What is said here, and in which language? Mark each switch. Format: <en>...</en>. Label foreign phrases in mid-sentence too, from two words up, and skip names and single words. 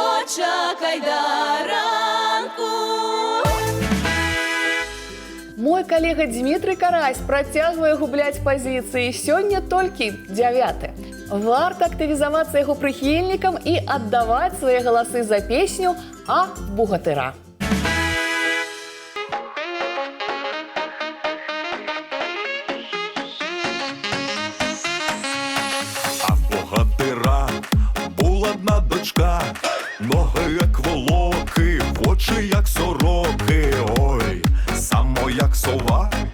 <be>чакай да ранку. Мой калега Дмітрый Карась працягвае губляць пазіцыі. Сёння толькі 9. Варта актывізавацца яго прыхільнікам і аддаваць свае галасы за песню «А богатыра».</be> <uk>А в богатира була одна дочка, ноги як волоки, очі як сороки, ой, само як сова.</uk>